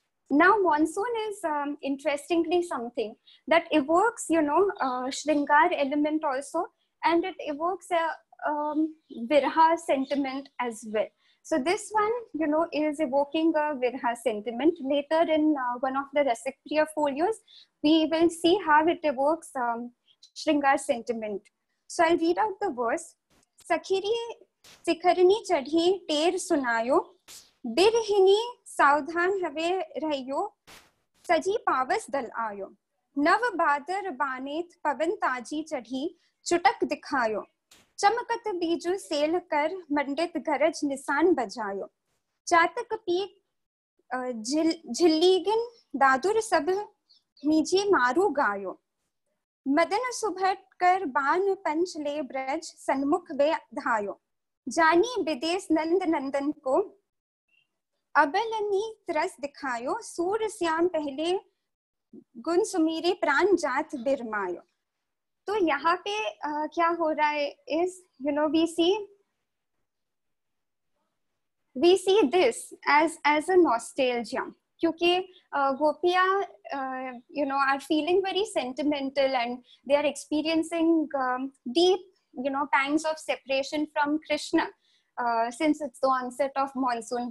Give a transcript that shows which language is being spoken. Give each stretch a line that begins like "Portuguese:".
English: Now monsoon is interestingly something that evokes Shringar element also, and it evokes a Virha sentiment as well. So this one is evoking a Virha sentiment. Later in one of the Rasikpriya folios, we will see how it evokes Shringar sentiment. So I'll read out the verse.
Braj: Sakhiri sikharni chadhi ter sunayo, बिरहिनी सावधान हवे रहियो, सजी पावस दल आयो. नव बादर बानेत पवन ताजी चढ़ी, चुटक दिखायो. चमकत बीजु सेल कर मंडित गरज निशान बजायो. चातक पीक झिल्लीगिन दादुर सब मीजी मारू गायो. मदन सुभट कर बान पंच ले ब्रज सन्मुख वे धायो. जानी विदेश नंद नंदन को, अबलनी तरस दिखायो, सूर श्याम पहले गुण सुमीरे प्राण जात बिरमायो।
Hindi: तो यहाँ पे क्या हो रहा है
English: is, you know, we see this as a nostalgia,
Hindi: क्योंकि गोपियाँ
English: you know are feeling very sentimental and they are experiencing deep, you know, pangs of separation from Krishna since it's the onset of monsoon.